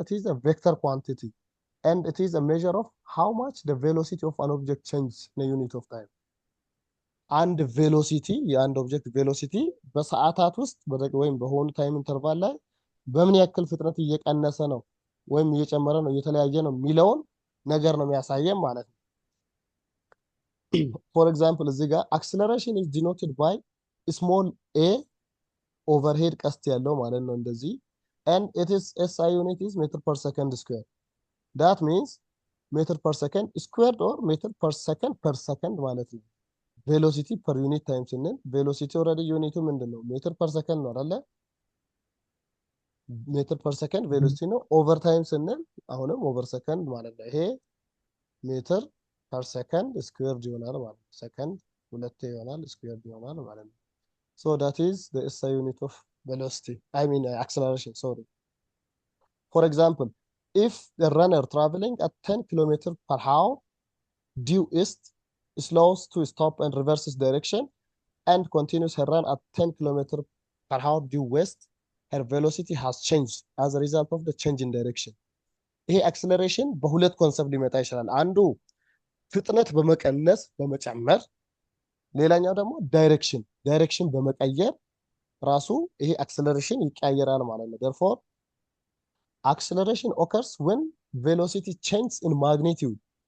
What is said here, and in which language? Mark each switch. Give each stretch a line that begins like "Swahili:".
English: it is a vector quantity and it is a measure of how much the velocity of an object changes in a unit of time.
Amharic: አንድ ቬሎሲቲ የአንድ ኦብጀክት ቬሎሲቲ በሰዓታት ውስጥ ወይም በሆኑ ታይም ኢንተርቫል ላይ በምን ያክል ፍጥነት እየቀነሰ ነው ወይም እየጨመረ ነው እየተለያየ ነው የሚለውን ነገር ነው የሚያሳየን ማለት ነው። for example እዚህ ጋር acceleration is denoted by small a overhead ቀስት ያለው ማለት ነው እንደዚህ
English: and it is SI unit is meter per second square. That means meter per second squared or meter per second ማለት ነው። velocity per unit time ስንል velocity already
Amharic: ዩኒቱ ምንድነው?
English: meter per second ነው አይደለ? meter per second velocity ነው። over time ስንል አሁንም over second ማለት ነው። ይሄ meter per second squared ይሆናል ማለት ነው።
Amharic: second ሁለቴ ይሆናል squared ይሆናል ማለት ነው።
English: so that is the SI unit of velocity, I mean acceleration, sorry. For example, if the runner traveling at 10 km per hour due east slows to stop and reverses direction and continues her run at 10 km per hour due west, her velocity has changed as a result of the change in direction.
Amharic: ይሄ acceleration በሁለት ኮንሰፕት ሊመጣ ይችላል። አንዱ ፍጥነት በመቀነስ በመጨመር፣ ሌላኛው ደግሞ ዳይሬክሽን በመቀየር ራሱ ይሄ acceleration ይቀያየራል ማለት ነው።
English: therefore acceleration occurs when velocity changes in magnitude.